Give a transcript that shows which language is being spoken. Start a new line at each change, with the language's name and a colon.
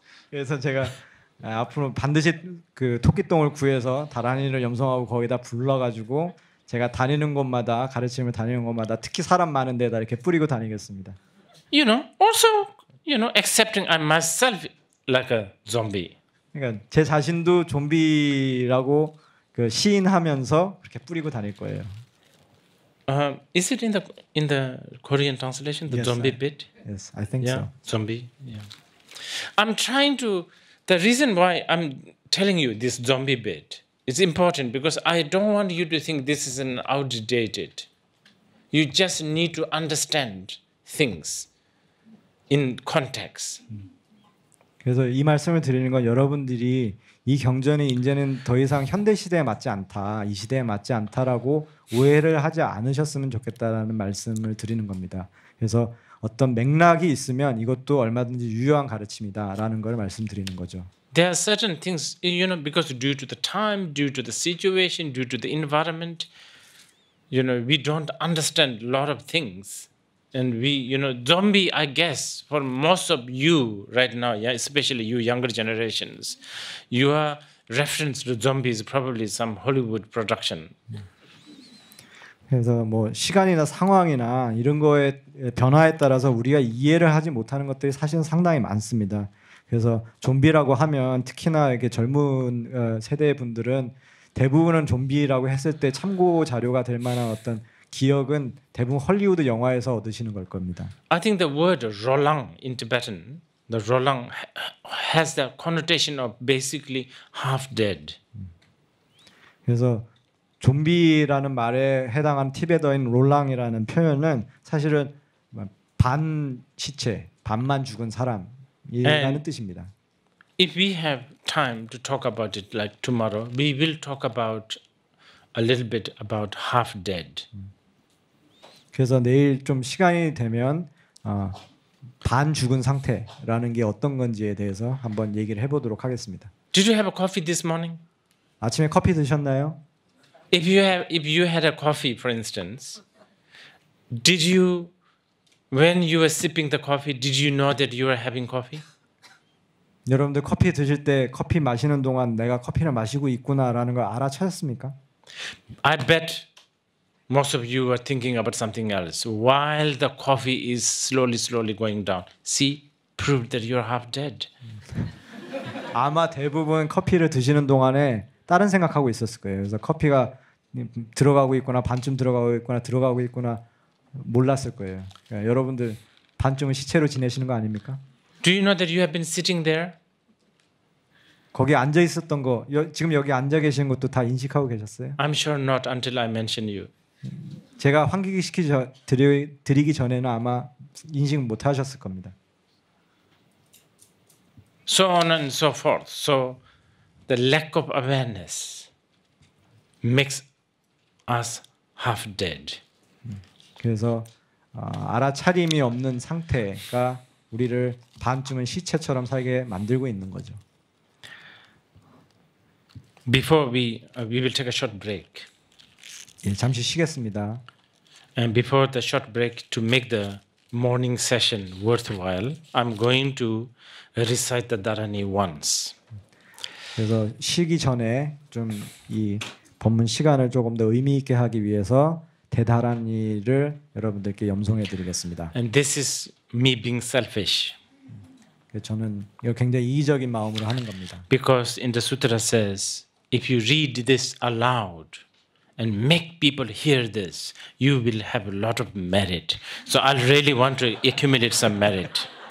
Korean: 그래서 제가 앞으로 반드시 그 토끼똥을 구해서 다란이를 염송하고 거기다 불러가지고 제가 다니는 곳마다 가르침을 다니는 곳마다 특히 사람 많은 데다 이렇게 뿌리고 다니겠습니다.
English: Also, accepting I myself like a zombie.
Korean: 그러니까 제 자신도 좀비라고 그 시인하면서 그렇게 뿌리고 다닐 거예요.
English: Is it in the Korean translation, the Yes, zombie bit? Yes, I think Yeah, so. zombie. Yeah. I'm trying to. The reason why I'm telling you this zombie bit is important because I don't want you to think this is an outdated. You just need to understand things in context.
Korean: 그래서 이 말씀을 드리는 건 여러분들이 이 경전이 이제는 더 이상 현대 시대에 맞지 않다, 이 시대에 맞지 않다라고 오해를 하지 않으셨으면 좋겠다라는 말씀을 드리는 겁니다. 그래서 어떤 맥락이 있으면 이것도 얼마든지 유효한 가르침이다라는 걸 말씀드리는 거죠.
English: There are certain things, because due to the time, due to the situation, due to the environment, we don't understand a lot of things. And we, zombie, I guess, for most of you right now, yeah, especially you younger generations, your reference to zombie is probably some Hollywood production.
Korean: 그래서 뭐 시간이나 상황이나 이런 거의 변화에 따라서 우리가 이해를 하지 못하는 것들이 사실은 상당히 많습니다. 그래서 좀비라고 하면 특히나 이렇게 젊은 세대 분들은 대부분은 좀비라고 했을 때 참고 자료가 될 만한 어떤 기억은 대부분 헐리우드 영화에서 얻으시는 걸 겁니다.
English: I think the word rolang in Tibetan, the rolang has the connotation of basically half dead.
Korean: 그래서 좀비라는 말에 해당하는 티베터인 롤랑이라는 표현은 사실은 반 시체, 반만 죽은 사람이라는 뜻입니다.
English: If we have time to talk about it like tomorrow, we will talk about a little bit about half dead.
Korean: 그래서 내일 좀 시간이 되면 반 죽은 상태라는 게 어떤 건지에 대해서 한번 얘기를 해보도록 하겠습니다.
English: Did you have a coffee this morning?
Korean: 아침에 커피 드셨나요?
English: If you had a coffee, for instance, when you were sipping the coffee, did you know that you were having coffee?
Korean: 여러분들 커피 드실 때 커피 마시는 동안 내가 커피를 마시고 있구나라는 걸 알아차렸습니까?
English: I bet most of you are thinking about something else while the coffee is slowly going down. See, proved that you're half dead.
Korean: 아마 대부분 커피를 드시는 동안에 다른 생각하고 있었을 거예요. 그래서 커피가 들어가고 있구나, 반쯤 들어가고 있구나 몰랐을 거예요. 그러니까 여러분들 반쯤은 시체로 지내시는 거 아닙니까?
English: Do you know that you have been sitting there?
Korean: 거기 앉아 있었던 거, 지금 여기 앉아 계시는 것도 다 인식하고 계셨어요?
English: I'm sure not until I mention you.
Korean: 제가 환기기 드리기 전에는 아마 인식 못 하셨을 겁니다.
English: So on and so forth. So the lack of awareness makes us half dead.
Korean: 그래서 알아차림이 없는 상태가 우리를 반쯤은 시체처럼 살게 만들고 있는 거죠.
English: Before we will take a short break.
Korean: 예, 잠시 쉬겠습니다.
English: And before the short break, to make the morning session worthwhile, I'm going to recite the Dharani once.
Korean: 그래서 쉬기 전에 좀 이 법문 시간을 조금 더 의미 있게 하기 위해서 대다란이를 여러분들께 염송해 드리겠습니다.
English: And this is me being selfish.
Korean: 저는 이거 굉장히 이기적인 마음으로 하는 겁니다.
English: Because in the sutra says, if you read this aloud and make people hear this, you will have a lot of merit. So I really want to accumulate some merit.